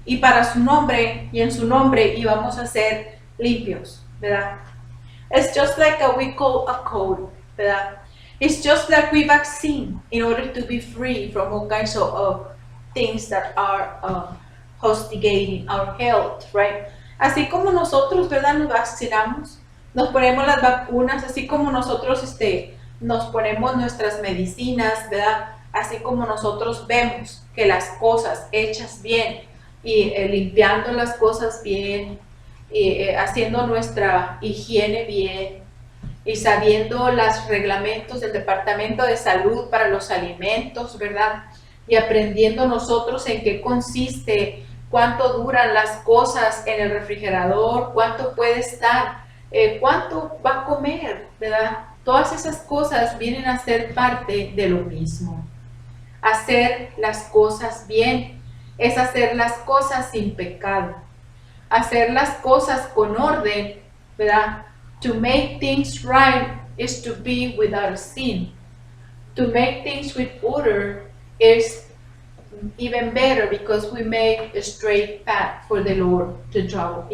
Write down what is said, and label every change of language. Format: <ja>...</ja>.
<es>Y para su nombre, y en su nombre íbamos a ser limpios, ¿verdad?</es> <en>It's just like we call a code,</en> <es>¿verdad?</es> <en>It's just like we vaccine in order to be free from all kinds of things that are hostigating our health, right?</en> <es>Así como nosotros, ¿verdad? Nos vacunamos, nos ponemos las vacunas, así como nosotros nos ponemos nuestras medicinas, ¿verdad? Así como nosotros vemos que las cosas hechas bien y limpiando las cosas bien, y haciendo nuestra higiene bien y sabiendo los reglamentos del Departamento de Salud para los alimentos, ¿verdad? Y aprendiendo nosotros en qué consiste, cuánto duran las cosas en el refrigerador, cuánto puede estar, cuánto va a comer, ¿verdad? Todas esas cosas vienen a ser parte de lo mismo. Hacer las cosas bien es hacer las cosas sin pecado. Hacer las cosas con orden, ¿verdad?</es> <en>To make things right is to be without sin. To make things with order is even better because we make a straight path for the Lord to travel.</en>